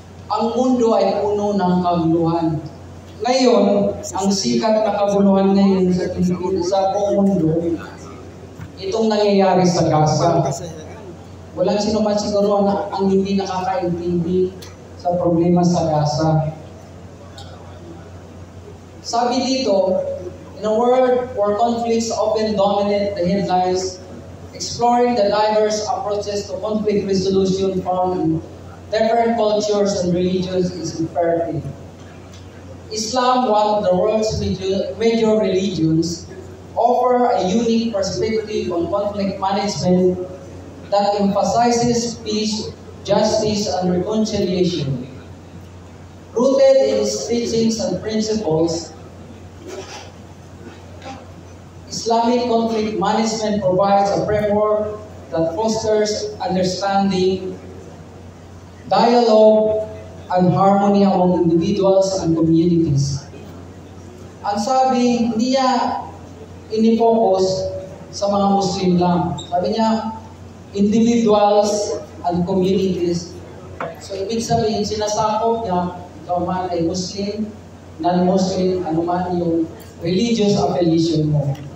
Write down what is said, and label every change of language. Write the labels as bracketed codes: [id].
[tl] Ang mundo ay puno ng kaguluhan. Ngayon, ang sikat na kaguluhan ngayon sa Pilipinas, sa buong mundo, itong nangyayari sa Gaza. Walang sino man siguro na ang hindi nakakaintindi sa problema sa Gaza. Sabi dito, [en] in a world where conflicts often dominate the headlines, exploring the diverse approaches to conflict resolution found in different cultures and religions is imperative. Islam, one of the world's major religions, offers a unique perspective on conflict management that emphasizes peace, justice, and reconciliation. Rooted in its teachings and principles, Islamic conflict management provides a framework that fosters understanding, dialogue, and harmony among individuals and communities. [tl] Ang sabi, hindi niya inifocus sa mga Muslim lang. Sabi niya, [en] individuals and communities. [tl] So, ibig sabihin, sinasakop niya, ikaw man ay Muslim, non-Muslim, ano man yung religious affiliation mo.